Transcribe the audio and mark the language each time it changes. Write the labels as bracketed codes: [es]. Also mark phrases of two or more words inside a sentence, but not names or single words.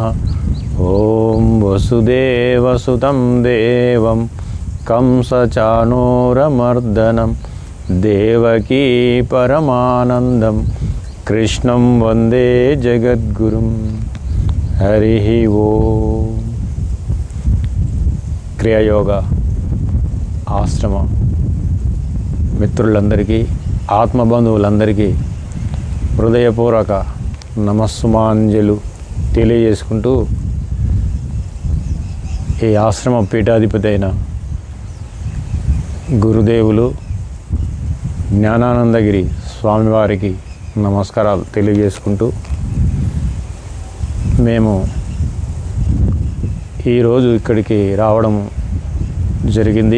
[sa] ओम वसुदेवसुतं देवं कंसचाणूरमर्दनं देवकी परमानंदं कृष्णं वंदे जगद्गुरुं। हरि ओम। [te] క్రియాయోగ ఆశ్రమ మిత్రులందరికీ ఆత్మబంధువులందరికీ హృదయపూర్వక నమస్సుమాంజలు తెలియజేసుకుంటూ ఈ ఆశ్రమ పీఠాధిపతి అయిన గురుదేవులు జ్ఞానానందగిరి స్వామివారికి నమస్కారాలు తెలియజేసుకుంటూ మేము ఈరోజు ఇక్కడికి రావడం జరిగింది.